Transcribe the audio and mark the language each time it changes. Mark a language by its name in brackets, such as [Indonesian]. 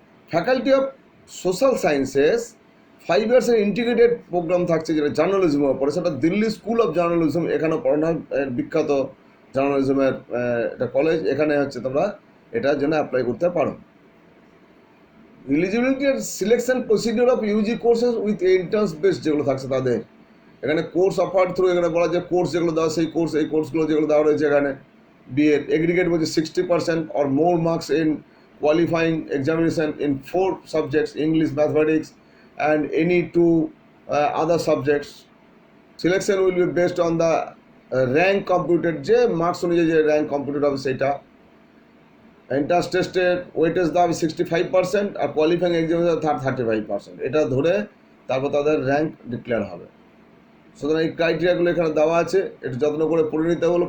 [Bangla] Faculty of social sciences 5 ইয়ার্সের integrated programme থাকছে, যেটা জার্নালিজমের ওপরে, সেটা দিল্লি স্কুল অফ জার্নালিজম, এখানে পড়ানো বিখ্যাত জার্নালিজমের একটা কলেজ, এখানে হচ্ছে তোমরা এটার জন্য অ্যাপ্লাই করতে পারো। [English] eligibility আর selection procedure of UG courses with entrance based [Bangla] যেগুলো থাকছে তাদের, এখানে কোর্স অফার থ্রু, এখানে বলা যায় কোর্স যেগুলো দেওয়া সেই কোর্স, এই কোর্সগুলো যেগুলো দেওয়া রয়েছে এখানে। [English] BEd aggregate [Bangla] বলছে [English] 60% or more marks in qualifying examination in 4 subjects, English, mathematics and any 2 other subjects. Selection will be based on the rank computed, [Bangla] যে মার্কস অনুযায়ী যে র্যাঙ্ক কম্পিউটেড হবে সেটা। এন্ট্রান্স টেস্টের ওয়েটেজ দেওয়া হবে 65% আর কোয়ালিফাইং এক্সামিনেশন 35%, এটা ধরে তারপর তাদের র্যাঙ্ক ডিক্লেয়ার হবে। সুতরাং এই ক্রাইটেরিয়াগুলো এখানে দেওয়া আছে, একটু যত্ন করে পড়ে নিতে হলো।